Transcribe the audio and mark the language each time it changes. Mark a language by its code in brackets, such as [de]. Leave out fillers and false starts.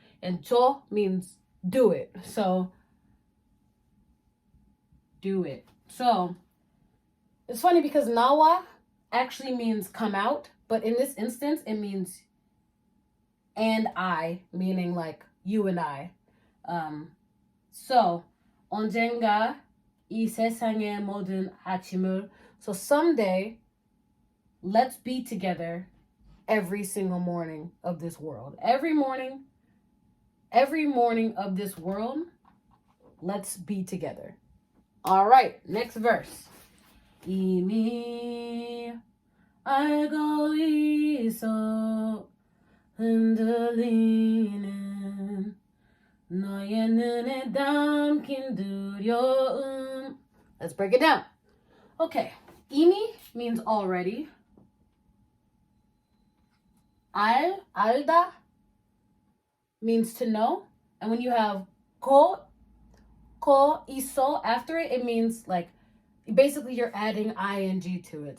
[en] And 줘 means do it. So, do it. So, it's funny because 나와 actually means come out. But in this instance, it means and I, meaning like you and I. [ko] So, 언젠가 이 세상의 모든 아침을. [en] So someday, let's be together every single morning of this world. Every morning of this world, let's be together. All right, next verse. [ko] 이미 알고 있어 흔들리는 너의 눈에 담긴 두려움. [en] Let's break it down. Okay, 이미 means already. 알다 means to know. And when you have 거 있어 after it, it means like basically you're adding ing to it.